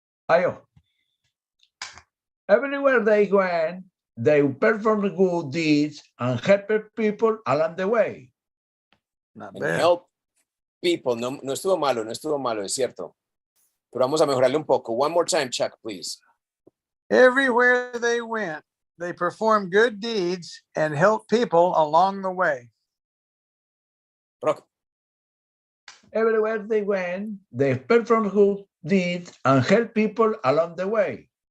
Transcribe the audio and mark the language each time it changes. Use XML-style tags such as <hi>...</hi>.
<en>Ayo. Everywhere they went, they performed good deeds and helped people along the way. And help people.</en> <es>No estuvo malo, es cierto. Pero vamos a mejorarle un poco.</es> <en>One more time, Chuck, please. Everywhere they went, they performed good deeds and helped people along the way. Roque. Everywhere they went, they performed good deeds and helped people along the way.</en>